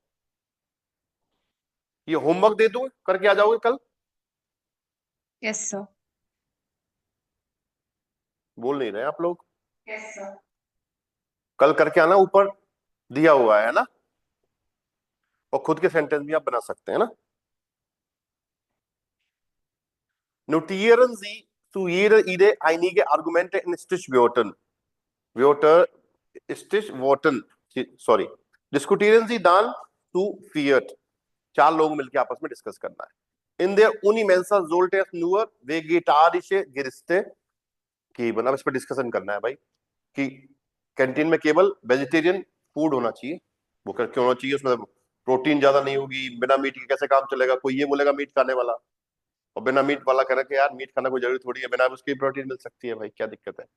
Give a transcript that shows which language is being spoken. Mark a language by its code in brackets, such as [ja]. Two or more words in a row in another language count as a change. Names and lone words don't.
[hi] ये होमवर्क दे दूं, करके आ जाओगे कल? [en] yes sir. [hi] बोल नहीं रहे आप लोग। [en] yes sir. [hi] कल करके आना, ऊपर दिया हुआ है ना। और खुद के सेंटेंस भी आप बना सकते हैं ना। [de] Notieren Sie zu jeder Idee einige Argumente in Stichworten. Wörter, Stichworten, sorry. Diskutieren Sie dann zu viert. [hi] 4 लोग मिलकर आपस में डिस्कस करना है। [de] In der Unimensa sollte es nur vegetarische Gerichte geben। [hi] अब इस पर डिस्कशन करना है भाई, कि कैंटीन में केवल [en] vegetarian food [hi] होना चाहिए। वो क्यों होना चाहिए? उसमें प्रोटीन ज्यादा नहीं होगी, बिना मीट के कैसे काम चलेगा? कोई ये बोलेगा मीट खाने वाला, और बिना मीट वाला कह रहा कि यार मीट खाना कोई जरूरी थोड़ी है, बिना उसकी प्रोटीन मिल सकती है भाई, क्या दिक्कत है?